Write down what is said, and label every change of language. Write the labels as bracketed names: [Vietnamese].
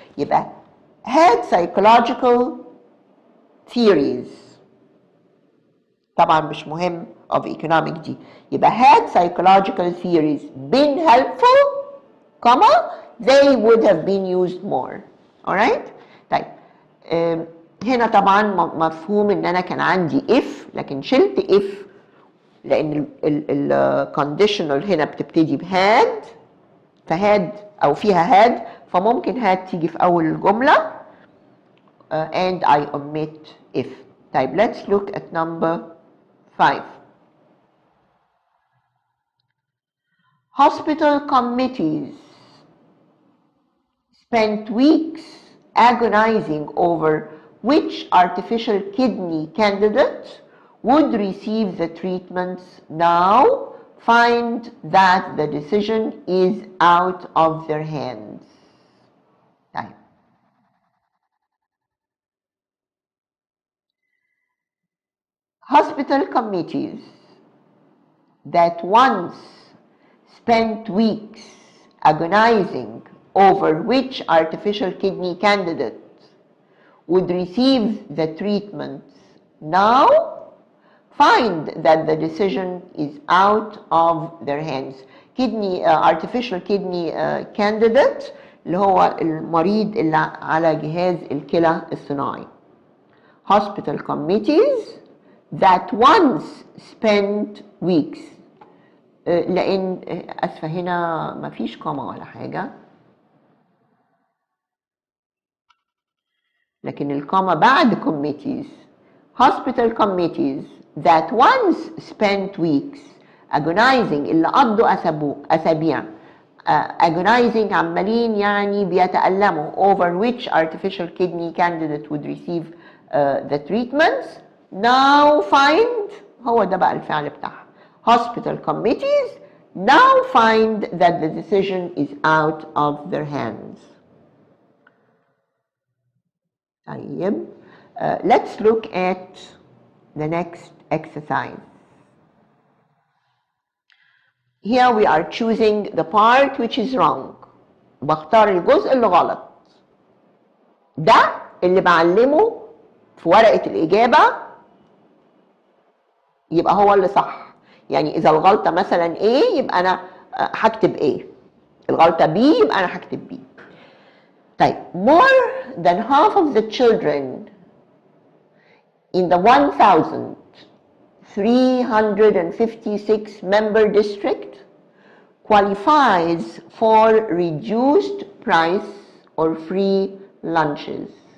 [Arabic] يبقى [English] had psychological theories، [Arabic] طبعا مش مهم [English] of economic دي، يبقى had psychological theories been helpful, comma they would have been used more. alright. [Arabic] طيب هنا طبعا مفهوم ان انا كان عندي if لكن شلت if لان الconditional هنا بتبتدي بهاد، فهاد او فيها had فممكن had تيجي في اول الجمله [English] and I omit if. [Arabic] طيب [English] let's look at number 5. Hospital committees spent weeks agonizing over which artificial kidney candidate would receive the treatments. Now find that the decision is out of their hands. [Arabic] طيب. [English] Hospital committees that once spent weeks agonizing over which artificial kidney candidate would receive the treatment now find that the decision is out of their hands. [Arabic] artificial kidney candidate اللي هو المريض اللي على جهاز الكلى الصناعي. [English] Hospital committees that once spent weeks. [Arabic] لأن أسفة هنا مفيش كوما ولا حاجة، لكن الكوما بعد committees. [English] Hospital committees that once spent weeks agonizing [Arabic] اللي قضوا أسابيع [English] agonizing [Arabic] عمالين يعني بيتألموا [English] over which artificial kidney candidate would receive the treatments. Now find [Arabic] هو ده بقى الفعل بتاعها. [English] Hospital committees now find that the decision is out of their hands. [Arabic] طيب [English] let's look at the next exercise. here we are choosing the part which is wrong. [Arabic] بختار الجزء اللي غلط. ده اللي بعلمه في ورقة الإجابة يبقى هو اللي صح. يعني إذا الغلطة مثلا A يبقى أنا هكتب A. الغلطة B يبقى أنا هكتب B. طيب [English] more than half of the children in the 1,356 member district qualifies for reduced price or free lunches.